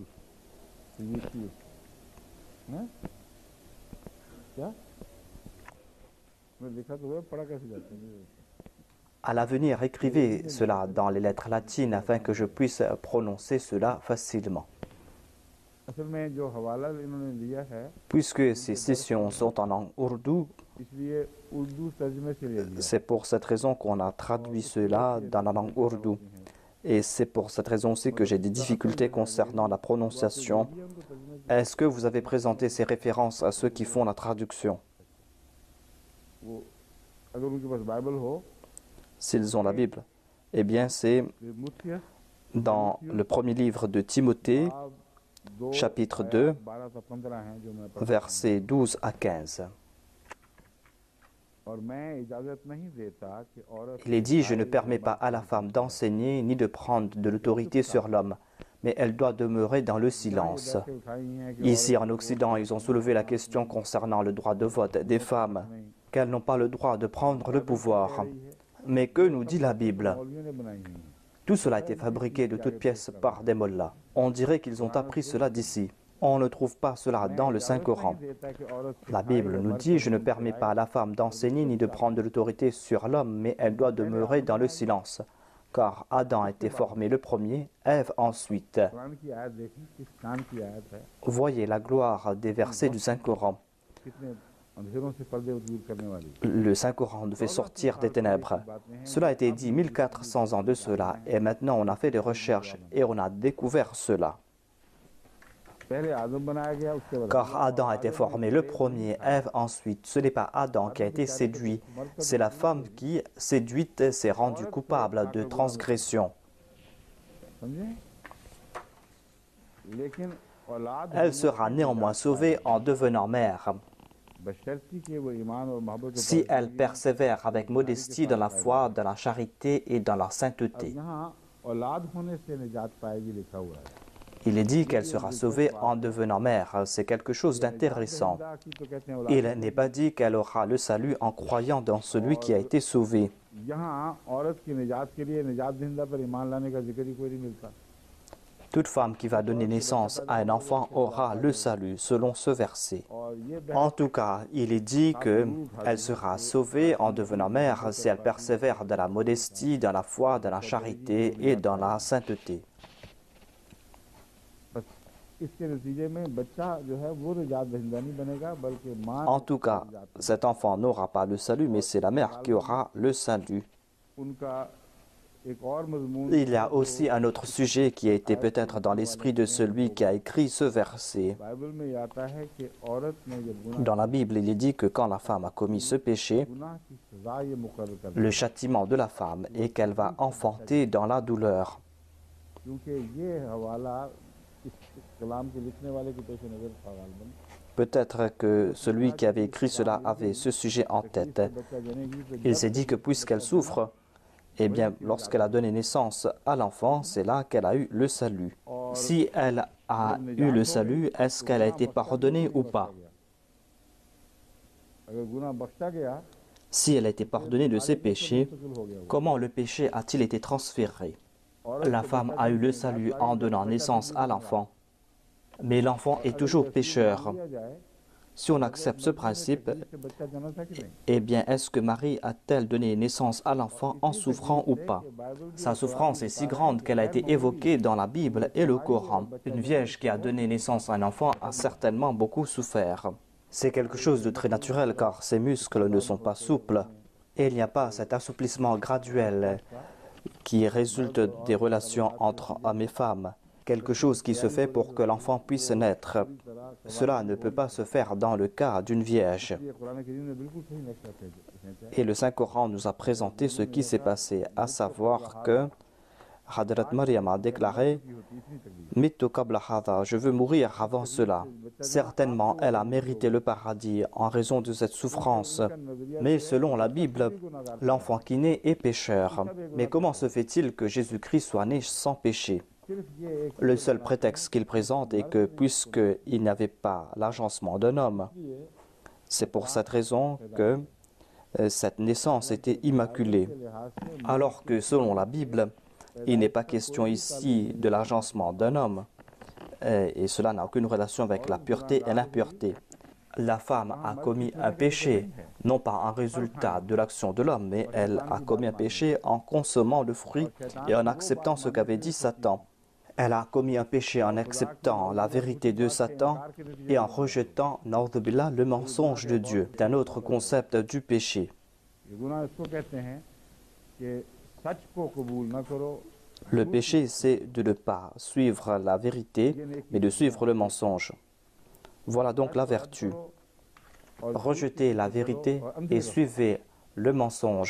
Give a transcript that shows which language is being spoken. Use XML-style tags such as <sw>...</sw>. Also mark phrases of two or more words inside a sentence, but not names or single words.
<fr>À l'avenir, écrivez cela dans les lettres latines afin que je puisse prononcer cela facilement. Puisque ces sessions sont en langue ourdou,</fr> <ur>اس لیے اردو ترجمے سے لے لیا.</ur> <fr>C'est pour cette raison qu'on a traduit cela dans la langue ourdou. Et c'est pour cette raison aussi que j'ai des difficultés concernant la prononciation. Est-ce que vous avez présenté ces références à ceux qui font la traduction?</fr> <ur>وہ اگر ان کے پاس بائبل ہو</ur> <fr>S'ils ont la Bible. Eh bien, c'est मुत्य dans le premier livre de Timothée, chapitre 2,</fr> <ur>12 سے 15 ہیں جو میں پڑھ</ur> <fr>versets 12 à 15.</fr> <ur>اور میں اجازت نہیں دیتا کہ عورت</ur> <fr>Il est dit, je ne permets pas à la femme d'enseigner ni de prendre de l'autorité sur l'homme, mais elle doit demeurer dans le silence.</fr> <ur>سے اٹھائی ہیں کہ</ur> <fr>Ici en Occident, ils ont soulevé la question concernant le droit de vote des femmes, qu'elles n'ont pas le droit de prendre le pouvoir. Mais que nous dit la Bible?</fr> <ur>مولویوں نے بنائی ہیں.</ur> <fr>Tout cela a été fabriqué de toutes pièces par des mollahs. On dirait qu'ils ont appris cela d'ici. On ne trouve pas cela dans le Saint-Coran.</fr> <ur>دیتا کہ عورت</ur> <fr>La Bible nous dit, je ne permets pas à la femme d'enseigner ni de prendre de l'autorité sur l'homme, mais elle doit demeurer dans le silence. Car Adam a été formé le premier, Ève ensuite.</fr> <ur>قرآن کی آیت دیکھی کس کان کی آیت ہے,</ur> <fr>Voyez la gloire des versets du Saint-Coran.</fr> <ur>کتنے اندھیروں سے پردے دور کرنے والی.</ur> <fr>Le Saint-Coran nous fait sortir des ténèbres. Cela a été dit 1400 ans de cela, et maintenant on a fait des recherches et on a découvert cela.</fr> <ur>پہلے آدم بنایا گیا، اس کے بعد</ur> <fr>Car Adam a été formé le premier, Ève ensuite. Ce n'est pas Adam qui a été séduit, c'est la femme qui, séduite, s'est rendue coupable de transgression.</fr> <ur>سمجھے؟ لیکن اولاد</ur> <fr>Elle sera néanmoins sauvée en devenant mère,</fr> <ur>بشرطے کہ وہ ایمان اور محبت کے</ur> <fr>si elle persévère avec modestie dans la foi, dans la charité et dans la sainteté.</fr> <ur>یہاں اولاد ہونے سے نجات پائے گی لکھا ہوا ہے.</ur> <fr>Il est dit qu'elle sera sauvée en devenant mère. C'est quelque chose d'intéressant.</fr> <ur>خدا کی تو کہتے ہیں اولاد.</ur> <fr>Il n'est pas dit qu'elle aura le salut en croyant dans celui qui a été sauvé.</fr> <ur>یہاں عورت کی نجات کے لیے نجات دہندہ پر ایمان لانے کا ذکر ہی کوئی نہیں ملتا.</ur> <fr>Toute femme qui va donner naissance à un enfant aura le salut, selon ce verset.</fr> <ur>اور یہ</ur> <fr>En tout cas, il est dit qu'elle sera sauvée en devenant mère si elle persévère dans la modestie, dans la foi, dans la charité et dans la sainteté.</fr> <ur>بس اس کے نتیجے میں بچہ جو ہے وہ نجات دہندہ نہیں بنے گا، بلکہ ماں</ur> <fr>En tout cas, cet enfant n'aura pas le salut, mais c'est la mère qui aura le salut.</fr> <ur>ان کا ایک اور مضمون</ur> <fr>Il y a aussi un autre sujet qui a été peut-être dans l'esprit de celui qui a écrit ce verset.</fr> <ur>بائبل میں یہ آتا ہے کہ عورت نے جب گناہ</ur> <fr>Dans la Bible, il est dit que quand la femme a commis ce péché,</fr> <ur>گناہ کی سزا یہ مقرر کر</ur> <fr>le châtiment de la femme est qu'elle va enfanter dans la douleur.</fr> <ur>کیونکہ یہ حوالہ اس کلام کے لکھنے والے کی پیش نظر تھا غالباً.</ur> <fr>Peut-être que celui qui avait écrit cela avait ce sujet en tête.</fr> <ur>بچہ جنے گی تو</ur> <fr>Il s'est dit que puisqu'elle souffre, eh bien, lorsqu'elle a donné naissance à l'enfant, c'est là qu'elle a eu le salut. Si elle a eu le salut, est-ce qu'elle a été pardonnée ou pas?</fr> <ur>اگر گناہ بخشا گیا</ur> <fr>Si elle a été pardonnée de ses péchés,</fr> <ur>مستقل ہو گیا وہ.</ur> <fr>comment le péché a-t-il été transféré? La femme a eu le salut en donnant naissance à l'enfant, mais l'enfant est toujours pécheur.</fr> <ur>دیا جائے</ur> <fr>Si on accepte ce principe,</fr> <ur>اس سے بچہ جنا تھا کہ نہیں?</ur> <fr>eh bien, est-ce que Marie a-t-elle donné naissance à l'enfant en souffrant ou pas? Sa souffrance est si grande qu'elle a été évoquée dans la Bible et le Coran. Une vierge qui a donné naissance à un enfant a certainement beaucoup souffert. C'est quelque chose de très naturel car ses muscles ne sont pas souples. Et il n'y a pas cet assouplissement graduel qui résulte des relations entre hommes et femmes. Quelque chose qui se fait pour que l'enfant puisse naître. Cela ne peut pas se faire dans le cas d'une vierge.</fr> <ur>یہ قرآن کریم نے بالکل صحیح نقشہ کھینچا.</ur> <fr>Et le Saint-Coran nous a présenté ce qui s'est passé, à savoir que Hadrat Maryam a déclaré «</fr> <ar>متُّ قبل هذا</ar> <fr>» je veux mourir avant cela. Certainement, elle a mérité le paradis en raison de cette souffrance. Mais selon la Bible, l'enfant qui naît est pécheur. Mais comment se fait-il que Jésus-Christ soit né sans péché?</fr> <ur>صرف یہ ایک</ur> <fr>Le seul prétexte qu'il présente est que puisqu'il n'avait pas l'agencement d'un homme, c'est pour cette raison que cette naissance était immaculée.</fr> <ur>لحاظ سے</ur> <fr>Alors que selon la Bible, il n'est pas question ici de l'agencement d'un homme. Et cela n'a aucune relation avec la pureté et l'impureté. La femme a commis un péché, non pas un résultat de l'action de l'homme, mais elle a commis un péché en consommant le fruit et en acceptant ce qu'avait dit Satan. Elle a commis un péché en acceptant la vérité de Satan et en rejetant,</fr> <ar>نعوذ بالله,</ar> <fr>le mensonge de Dieu. C'est un autre concept du péché. Le péché, c'est de ne pas suivre la vérité, mais de suivre le mensonge. Voilà donc la vertu. Rejetez la vérité et suivez le mensonge.</fr>